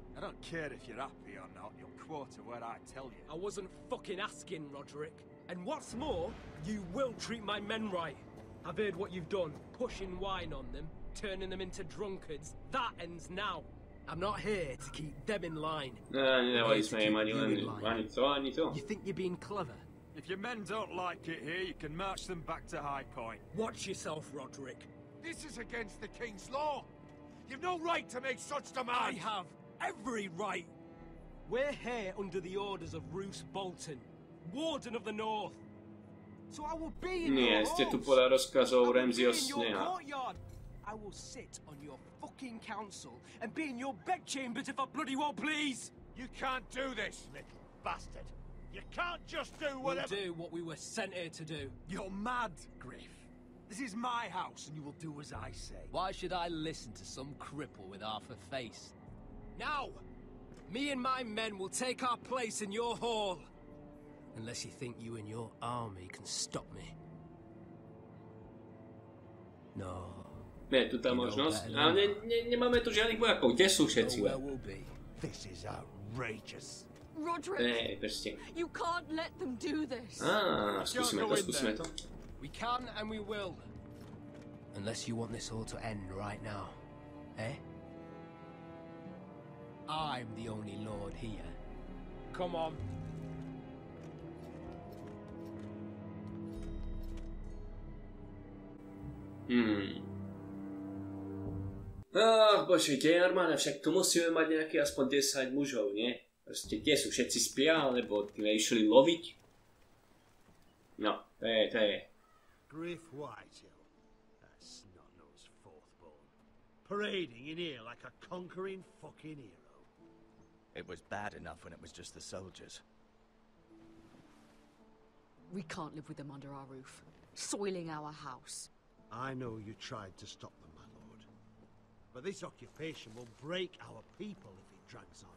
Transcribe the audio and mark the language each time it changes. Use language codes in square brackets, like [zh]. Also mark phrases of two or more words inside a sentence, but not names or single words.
[en] I don't care if you're happy or not. You'll quarter where I tell you. I wasn't fucking asking, Roderick. And what's more, you will treat my men right. I've heard what you've done, pushing wine on them, turning them into drunkards. That ends now. I'm not here to keep them in line. [sk] Nedávali sme im ani to. [en] You think you're being clever? If your men don't like it here, you can march them back to High Point. Watch yourself, Roderick. This is against the King's law. You've no right to make such demands. I have every right. We're here under the orders of Roose Bolton, Warden of the North. So I will be in your [sk] Nie, ste tu podľa rozkazov Ramsayho Sneha. [en] I will sit on your fucking council and be in your bedchambers if I bloody well please. You can't do this, little bastard. You can't just do whatever. We'll do what we were sent here to do. You're mad, Griff. This is my house and you will do as I say. Why should I listen to some cripple with half a face? Now, me and my men will take our place in your hall. Unless you think you and your army can stop me. No. [sk] Je tu tá možnosť, ale nemáme tu žiadnych vojakov. Kde sú všetci? [en] This is outrageous. Roderick, proste. you can't let them do this. [sk] Skúsime to. [en] We can and we will. Unless you want this all to end right now. Eh? I'm the only lord here. Come on. [sk] Bože, kde je armáda? Však tu musíme mať nejaký aspoň 10 mužov, nie? Proste, kde sú? Všetci spia, alebo išli loviť? No, to je. [en] Griff Whitehill, that snot-nosed fourth-born, parading in here like a conquering fucking hero. It was bad enough when it was just the soldiers. We can't live with them under our roof, soiling our house. I know you tried to stop them, my lord. But this occupation will break our people if it drags on.